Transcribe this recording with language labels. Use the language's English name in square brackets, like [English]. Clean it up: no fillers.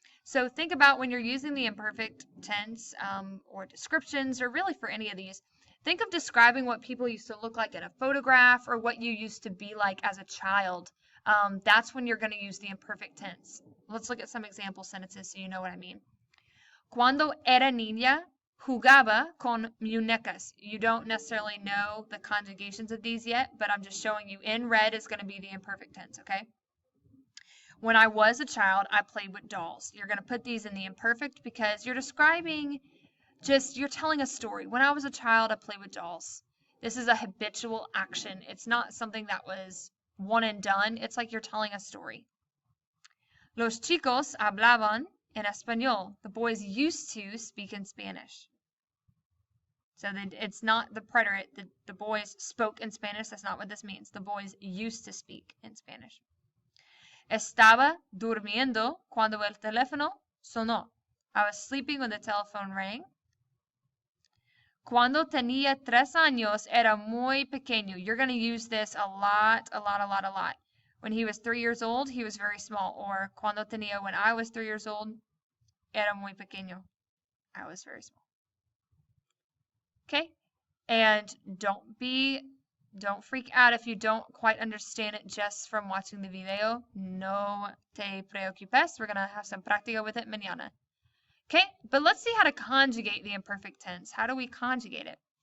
[English] So think about when you're using the imperfect tense or descriptions, or really for any of these, think of describing what people used to look like in a photograph or what you used to be like as a child. That's when you're going to use the imperfect tense. Let's look at some example sentences so you know what I mean. [Spanish] Cuando era niña, jugaba con muñecas. [English] You don't necessarily know the conjugations of these yet, but I'm just showing you. In red is going to be the imperfect tense, okay? When I was a child, I played with dolls. You're going to put these in the imperfect because you're describing you're telling a story. When I was a child, I played with dolls. This is a habitual action. It's not something that was one and done. It's like you're telling a story. [Spanish] Los chicos hablaban en español. [English] The boys used to speak in Spanish. So it's not the preterite. The boys spoke in Spanish. That's not what this means. The boys used to speak in Spanish. [Spanish] Estaba durmiendo cuando el teléfono sonó. [English] I was sleeping when the telephone rang. [Spanish] Cuando tenía 3 años era muy pequeño. [English] You're going to use this a lot. When he was 3 years old, he was very small. Or [Spanish] cuando tenía, [English] when I was 3 years old, [Spanish] era muy pequeño. [English] I was very small. Okay? And don't freak out if you don't quite understand it just from watching the video. [Spanish] No te preocupes. [English] We're going to have some práctica with it mañana. Okay, but let's see how to conjugate the imperfect tense. How do we conjugate it?